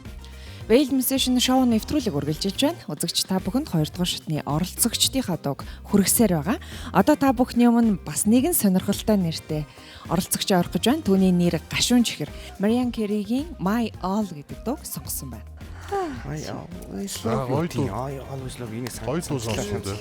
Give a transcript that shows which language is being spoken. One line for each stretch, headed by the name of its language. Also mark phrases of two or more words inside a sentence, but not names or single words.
Mongolian: Veiled Musician шоу нэвтрүүлэг үргэлжилж байна. Үзэгч та бүхэнд 2 дугаар шатны оролцогчдийнхаа дууг хүргэсээр байгаа. Одоо та бүхний өмнө бас нэгэн сонирхолтой нэртэй оролцогч орох гэж байна. Түүний нэр Гашуун Чихэр. Mariah Carey-гийн My All гэдэг дууг сонгосон байна.
English: I always love you. I always love you.
Mongolian: Гоё дуу сонсон дээ.